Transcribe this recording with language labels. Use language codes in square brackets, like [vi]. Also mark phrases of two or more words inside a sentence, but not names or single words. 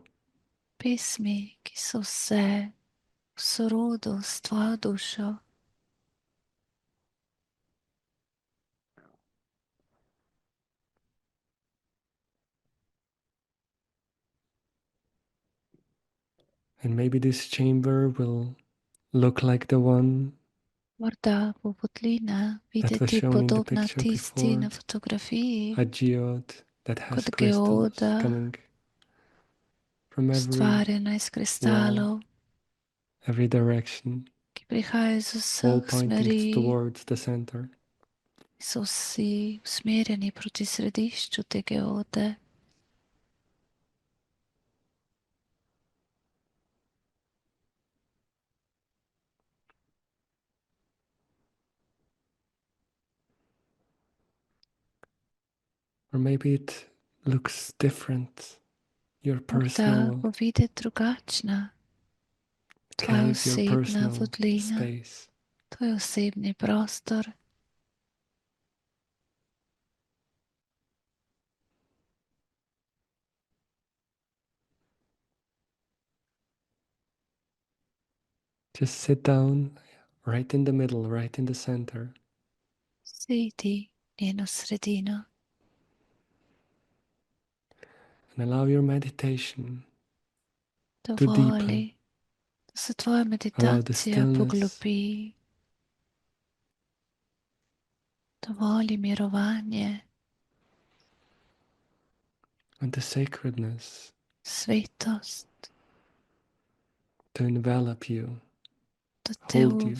[sl] pesmi, ki so vse v sorodu s tvojo dušo. [en] And maybe this chamber will look like the one [sl] Morda bo votlina [en] that was [sl] videti [en] shown in the [sl] podobna [en] picture [sl] tisti [en] before, [sl] na fotografiji, [en] a geode that has [sl] kot [en] crystals [sl] geoda, [en] coming from every [sl] ustvarjena iz [en] wall, [sl] kristalov, [en] every direction, [sl] ki prihajajo iz [en] all [sl] vseh [en] pointing [sl] smeri, [en] towards the center. [sl] so vsi usmerjeni proti središču te geode. [en] Or maybe it looks different, your [sl] Morda [en] personal [sl] bo videti drugačna tvoja [en] cave, your [sl] osebna [en] personal [sl] votlina, [en] space. [sl] tvoj osebni prostor. [en] Just sit down right in the middle, right in the center. [sl] Sedi njeno sredino [en] And allow your meditation to [sl] dovoli, [en] deepen. [sl] da se tvoja [en] Allow the [sl] meditacija [en] stillness [sl] poglobi. Dovoli mirovanje, [en] and the sacredness [sl] svetost, [en] to envelop you, [sl] da te [en] hold you.